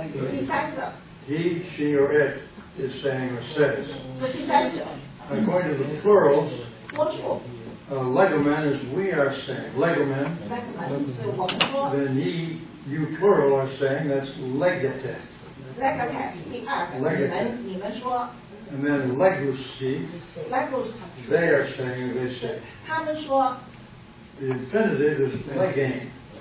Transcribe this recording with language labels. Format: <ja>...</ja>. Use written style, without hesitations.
<zh>第三个，</zh> <en>He, she, or it is saying or says.</en> <zh>是第三者，</zh> <en>Now going to the plurals,</en> <zh>多数。</zh> <en>legomen is we are saying, legomen.</en> <zh>那可能是我们说</zh> <en>Then ye, you plural are saying, that's legates.</en> <zh>legates 第二个，你们说</zh> <en>And then legusi, legos， they are saying, they say.</en> <zh>他们说</zh> <en>The infinitive is legain.</en>